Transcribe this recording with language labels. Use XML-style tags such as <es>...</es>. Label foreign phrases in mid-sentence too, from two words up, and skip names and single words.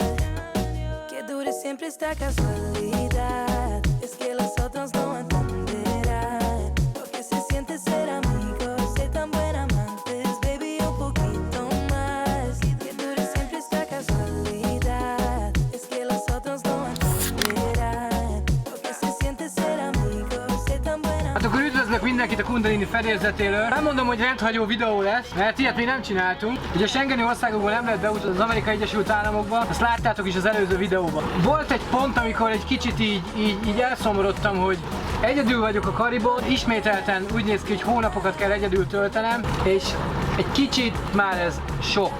<es>Que dure siempre esta casualidad, es que los otros no entenderán lo que se siente ser amigos, ser tan buen amantes, baby, un poquito más. Que dure siempre esta casualidad, es que los otros no entenderán lo que se siente ser amigos, ser tan buen amantes.</es> <hu>Hát akkor üdvözlök mindenkit a Kundalini fedélzetéről. Nem mondom, hogy rendhagyó videó lesz, mert ilyet még nem csináltunk. Ugye a Schengeni országokból nem lehet beutazni az Amerikai Egyesült Államokba, azt láttátok is az előző videóban. Volt egy pont, amikor egy kicsit így elszomorodtam, hogy egyedül vagyok a Karibon, ismételten úgy néz ki, hogy hónapokat kell egyedül töltenem, és egy kicsit már ez sok.</hu>